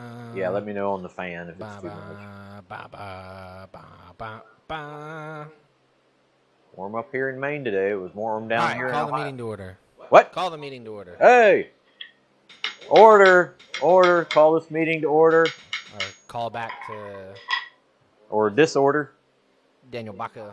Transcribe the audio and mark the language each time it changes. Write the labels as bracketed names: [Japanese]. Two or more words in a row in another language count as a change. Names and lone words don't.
[English] Yeah, let me know on the fan if it's Ba too ba much. ba ba ba ba ba. Warm up here in Maine today. It was warm All down right, here in call the Ohio. meeting to order. What? Call the meeting to order. Hey! Order! Order! Call this meeting to order. Or call back to Or disorder. Daniel Baca.